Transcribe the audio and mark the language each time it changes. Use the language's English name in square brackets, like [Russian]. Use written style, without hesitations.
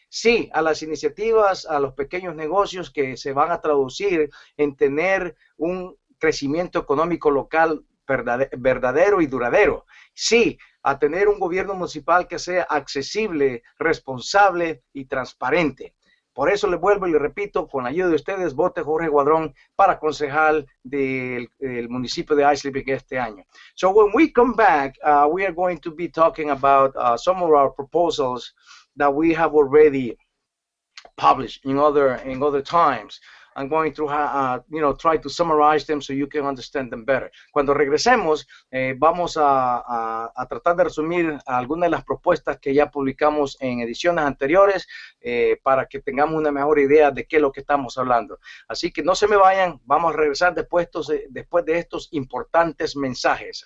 [Spanish] Sí, a las iniciativas, a los pequeños negocios que se van a traducir en tener un crecimiento económico local verdadero y duradero. Sí, a tener un gobierno municipal que sea accesible, responsable y transparente. Por eso les vuelvo y les repito, con la ayuda de ustedes, vote Jorge Guadron para concejal del municipio de Islip este año. [English] So when we come back, we are going to be talking about some of our proposals that we have already published in other times. I'm going to try to summarize them so you can understand them better. [Spanish] Cuando regresemos, vamos a tratar de resumir algunas de las propuestas que ya publicamos en ediciones anteriores para que tengamos una mejor idea de qué es lo que estamos hablando. Así que no se me vayan, vamos a regresar después de estos importantes mensajes.